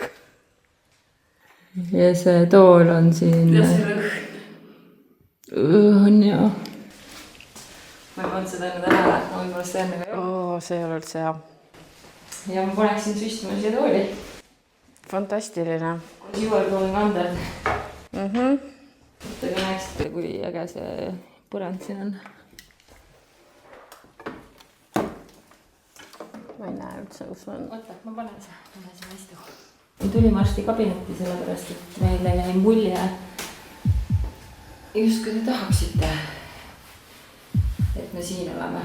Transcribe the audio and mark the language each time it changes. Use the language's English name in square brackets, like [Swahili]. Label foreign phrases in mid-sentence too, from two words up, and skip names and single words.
[Estonian] Ja see tool on siin. Ja see lõhn. On ja. Ma ei pannud seda enne tähele, ma võib-olla seda enne ka ei ole. See ei ole üldse hea. Ja ma paneksin süstima siia tooli. Fantastiline. [English] Kui you are going under. Mhm. [Estonian] Te näeksite, kui äge see põrand siin on. Ma ei näe üldse, kus on. Oota, ma panen see hästi kohe. Me tulime arsti kabinetti sellepärast, et meile jäi mulje, just kui te tahaksite, et me siin oleme.